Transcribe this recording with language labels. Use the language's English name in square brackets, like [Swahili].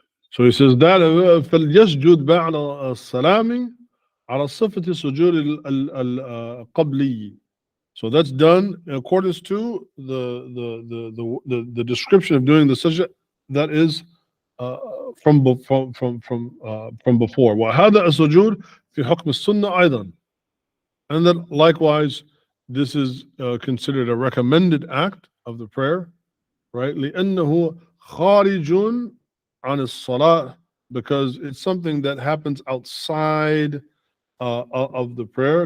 [English] So he says that, [Arabic] فَلْيَسْجُدْ بَعْدَ السَّلَامِ على صفة السجود القبلي. [English] So that's done in accordance to the description of doing the sajda that is from before. [Arabic] وهذا السجود في حكم السنة أيضا. [English] And then likewise, this is considered a recommended act of the prayer, right? [Arabic] لأنه خارج عن الصلاة, [English] because it's something that happens outside of the prayer.